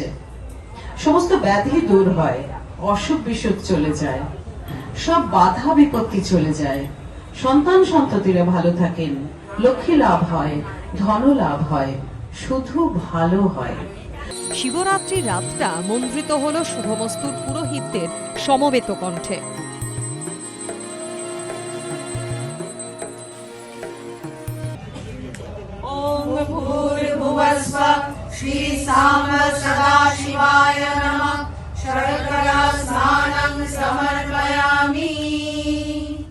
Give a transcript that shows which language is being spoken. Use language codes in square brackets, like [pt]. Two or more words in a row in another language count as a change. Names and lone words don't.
[bn] সমস্ত ব্যাধি দূর হয়, অসুখ বিসুখ চলে যায়, সব বাধা বিপত্তি চলে যায়, সন্তান সন্ততিরা ভালো থাকেন, লক্ষ্মী লাভ হয়, ধন লাভ হয়, শুধু ভালো হয়। শিবরাত্রির রাতটা মন্ত্রিত হল শুভমস্তুর পুরোহিতদের সমবেত কণ্ঠে। [sa] ओम भूर्भुवस्वः श्री सांब सदाशिवाय नमः शर्करा स्नानं समर्पयामि।